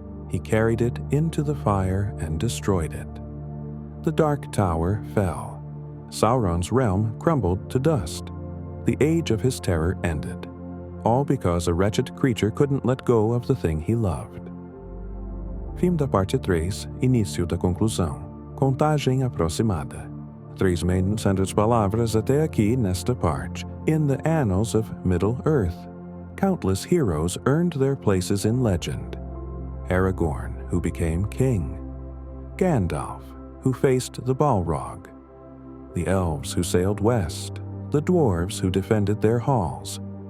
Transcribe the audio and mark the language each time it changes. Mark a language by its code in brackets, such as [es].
[en] He carried it into the fire and destroyed it. The Dark Tower fell. Sauron's realm crumbled to dust. The age of his terror ended, all because a wretched creature couldn't let go of the thing he loved. [pt] Fim da parte 3, início da conclusão. Contagem aproximada. 3.900 palavras até aqui nesta parte. [en] In the annals of Middle-earth, countless heroes earned their places in legend. Aragorn, who became king. Gandalf, who faced the Balrog. The elves who sailed west. The dwarves who defended their halls.